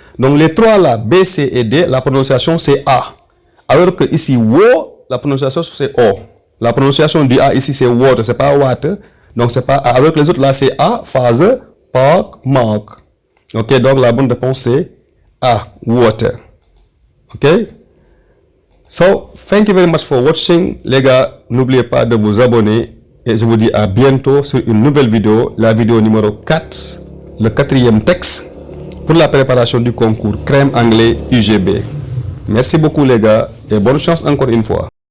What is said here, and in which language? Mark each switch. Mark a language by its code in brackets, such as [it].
[fr] Donc les 3 là, B, C et D, la prononciation c'est A. Alors que ici wo, la prononciation c'est O. La prononciation du A ici c'est water, c'est pas water. Donc c'est pas A. Alors que les autres là c'est A, phase, park, mark. Ok, donc la bonne réponse c'est A, water. Ok. [en] So, thank you very much for watching. [fr] Les gars, n'oubliez pas de vous abonner. Et je vous dis à bientôt sur une nouvelle vidéo, la vidéo numéro 4, le 4e texte pour la préparation du concours Crem anglais UGB. Merci beaucoup les gars et bonne chance encore une fois.